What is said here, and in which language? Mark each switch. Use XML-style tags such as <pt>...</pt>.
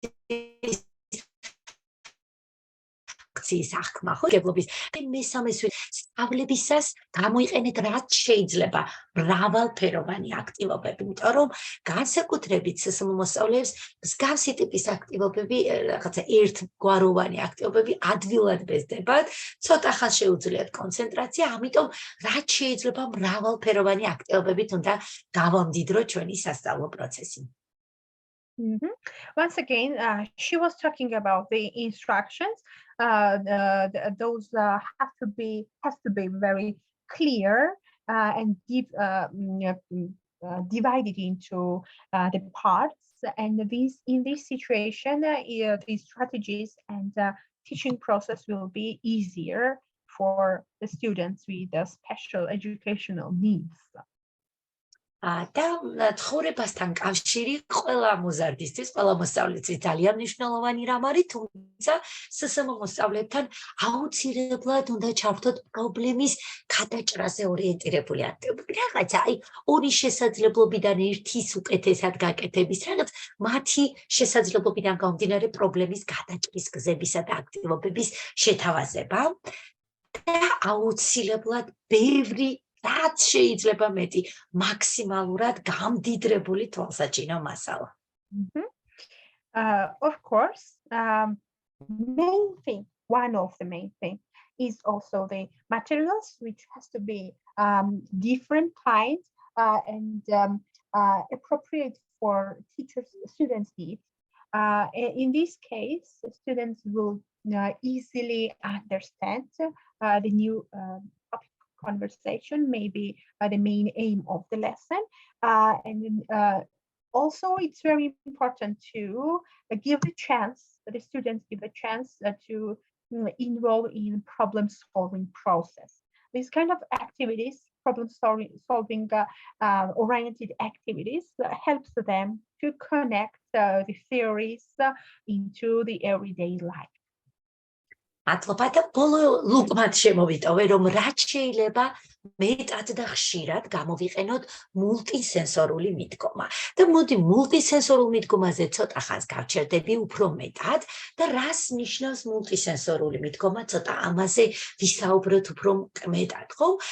<ka>ერთიანად ახკმა ხო გებლობის მესამე სწავლებისას გამოიყენეთ რაც შეიძლება მრავალფეროვანი აქტივობები, იმიტომ რომ განსაკუთრებით SSM მოსწავლეებს მსგავსი ტიპის აქტივობები, რაღაცა ერთგვაროვანი აქტივობები ადვილად ბეზდებათ, ცოტა ხანს შეუძლიათ კონცენტრაცია, ამიტომ რაც შეიძლება მრავალფეროვანი активობებით უნდა გავამდიდრო ჩვენი სასწავლო პროცესი.</ka> <en>Once again, she was talking about the instructions. Those has to be very clear and divided into the parts. And in this situation, the strategies and teaching process will be easier for the students with the special educational needs.</en> <ka>და ცხოვრებასთან კავშირი ყველა მოზარდისთვის, ყველა მოსწავლეთვის ძალიან მნიშვნელოვანი რამ არის, თუმცა SSM მოსწავლეებთან აუცილებლად უნდა ჩართოთ პრობლემის გადაჭრაზე ორიენტირებული აქტივობები. რაღაცა, აი, ორი შესაძლებლობიდან ერთის უკეთესად გაკეთების, რაღაც მათი შესაძლებლობიდან გამომდინარე პრობლემის გადაჭრის გზებისა და აქტივობების შეთავაზება და აუცილებლად ბევრი რაც შეიძლება მეტი მაქსიმალურად გამდიდრებული თვალსაჩინო მასალა.</ka> <en>Of course, one of the main thing is also the materials, which has to be different kinds and appropriate for students' needs. In this case, students will easily understand the new topic conversation, maybe the main aim of the lesson. Also, it's very important to give the students give a chance to involve in problem-solving process. These kind of activities, problem-solving oriented activities, helps them to connect the theories into the everyday life.</en> <ka>მადლობა და ბოლო ლუკმად შემოვიტოვე, რომ რაც შეიძლება მეტად და ხშირად გამოვიყენოთ მულტისენსორული მიდგომა. და მოდი მულტისენსორულ მიდგომაზე ცოტა ხანს გავჩერდები უფრო მეტად და რას ნიშნავს მულტისენსორული მიდგომა, ცოტა ამაზე ვისაუბროთ უფრო მეტად, ხო?</ka>